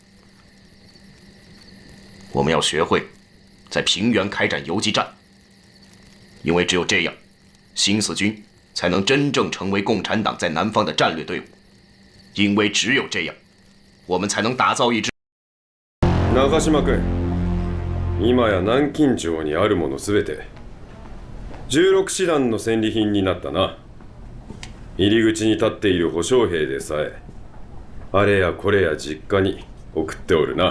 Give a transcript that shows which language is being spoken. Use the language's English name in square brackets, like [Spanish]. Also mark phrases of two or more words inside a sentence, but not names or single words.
[Chinese] 我们要学会在平原开展游击战，因为只有这样，新四军才能真正成为共产党在南方的战略队伍。因为只有这样，我们才能打造一支。 [Japanese] 長島君、今や南京城にあるものすべて16師団の戦利品になったな。入り口に立っている保証兵でさえ、あれやこれや実家に送っておるな。